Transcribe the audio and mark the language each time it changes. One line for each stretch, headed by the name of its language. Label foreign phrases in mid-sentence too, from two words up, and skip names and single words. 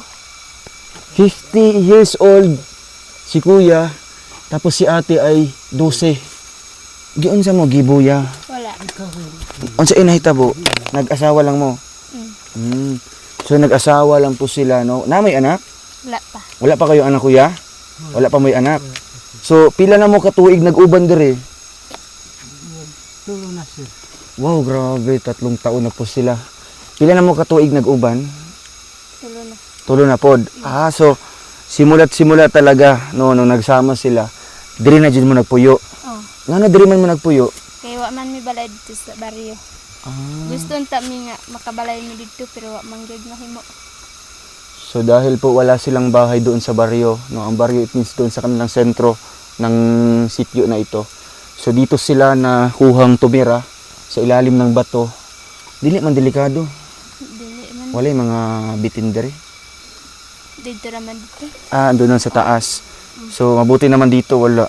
English: 50 years old
Filipino: si kuya, tapos si ate ay 12.
Cebuano: Giun sa mo, gibuya. Wala. Unsa inahitabo? Nag-asawa lang mo?
Filipino: So nag-asawa lang po sila, no? Na may anak?
Cebuano: Wala pa.
Filipino: Wala pa kayo anak, kuya? Wala pa may anak.
Cebuano: So pila na mo katuig nag-uban diri? Tulo na, sir.
Filipino: Wow, grabe, 3 taon na po sila.
Cebuano: Pila na mo katuig nag-uban? Tulo na. Tulo na pod.
Filipino: So simula talaga no nagsama sila.
Cebuano: Diri na jud mo nagpuyo. Oh. Ngano diri man mo nagpuyo? Kay wa man mi balay
Filipino: dito sa baryo.
Cebuano: Gusto unta mi nga makabalay mi
Filipino: dito pero
Cebuano: wa man gyud mahimo.
Filipino: So dahil po wala silang bahay doon sa baryo, no, ang baryo
English: it means
Filipino: doon sa kanilang sentro ng sitio na ito. So dito sila na kuhang tumira sa ilalim ng bato.
Cebuano: Dili man delikado. Dili man Wala yung mga bitin diri. dito raman dito.
Filipino: Doon sa taas. So mabuti naman dito, wala.